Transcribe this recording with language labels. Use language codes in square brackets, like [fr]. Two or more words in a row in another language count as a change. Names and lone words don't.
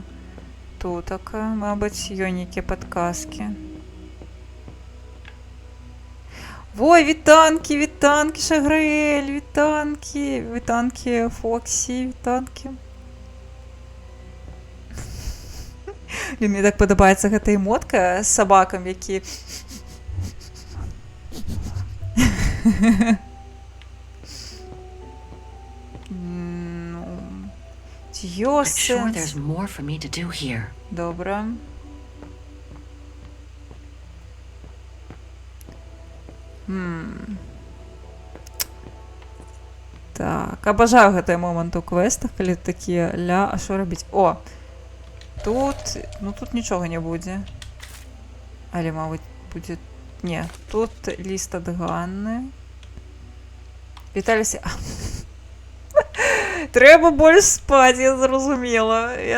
[uk] Тут таке, мабуть, йоніки підказки. Ой, вітанки, Шаграель, вітанки, Фоксі, вітанки. Мені так подобається гэта емотка з собакам, які... [en] there's more for me to do here. [uk] Добре. [be] Так, обожаю гэты момент у квестах, калі такія ля, а що робіць? О! Тут, ну тут нічого не будзе. Але, мабуть, будзе... Не, тут ліст ад Ганны. Віталіся... Треба больш спаць, я зразумела.